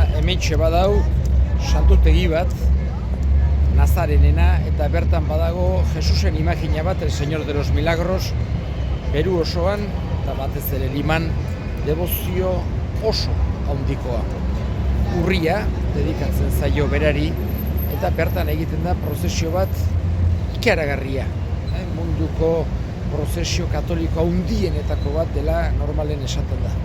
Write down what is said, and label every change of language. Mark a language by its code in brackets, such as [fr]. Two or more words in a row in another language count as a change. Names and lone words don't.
[eu] Hementxe badau santutegi bat, Nazarenena, eta bertan badago Jesusen imagina bat, [es] el Señor de los Milagros, [eu] Peru osoan, eta batez ere Liman, debozio oso handikoa. Urria, dedikatzen zaio berari, eta bertan egiten da prozesio bat ikaragarria. Munduko prozesio katoliko handienetako bat dela normalen esaten da.